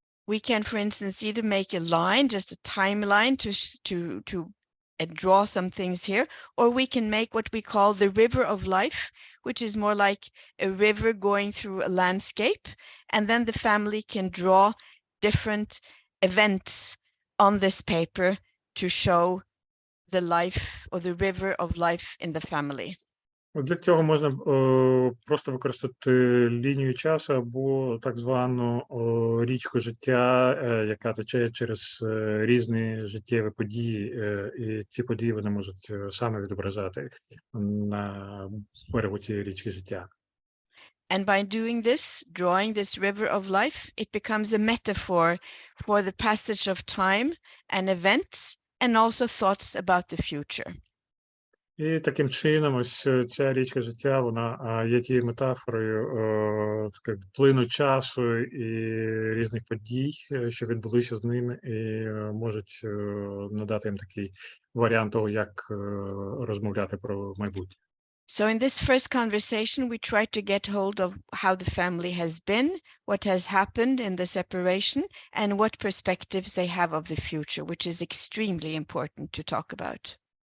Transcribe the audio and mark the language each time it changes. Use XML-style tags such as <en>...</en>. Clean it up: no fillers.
<en>We can, for instance, either make a line, just a timeline to draw some things here, or we can make what we call the river of life, which is more like a river going through a landscape, and then the family can draw different events on this paper to show the life or the river of life in the family.</en> <uk>Для цього можна просто використати лінію часу або так звану річку життя, яка тече через різні життєві події, і ці події вони можуть саме відображати на берегу цієї річки життя.</uk> <en>And by doing this, drawing this river of life, it becomes a metaphor for the passage of time and events, and also thoughts about the future.</en> <uk>І таким чином, ось ця річка життя, вона є тією метафорою плину часу і різних подій, що відбулися з ними, і можуть надати їм такий варіант того, як розмовляти про майбутнє.</uk> <en>So in this first conversation, we try to get hold of how the family has been, what has happened in the separation, and what perspectives they have of the future, which is extremely important to talk about.</en>